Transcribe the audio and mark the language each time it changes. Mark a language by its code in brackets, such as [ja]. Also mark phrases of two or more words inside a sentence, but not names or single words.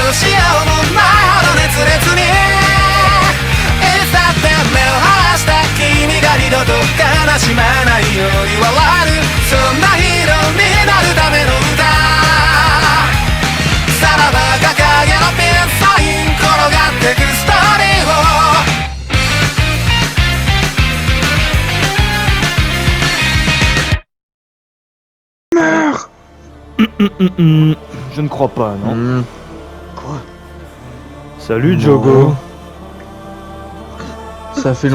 [ja] どうしようもないほど熱烈にいつだって目を離した君が二度と悲しまないように笑う。そんなヒーローになるための歌、さらば掲げのピンサイン転がってくストーリ [fr] Meurs. Je ne crois pas, non. Quoi? Salut Jogo. Ça fait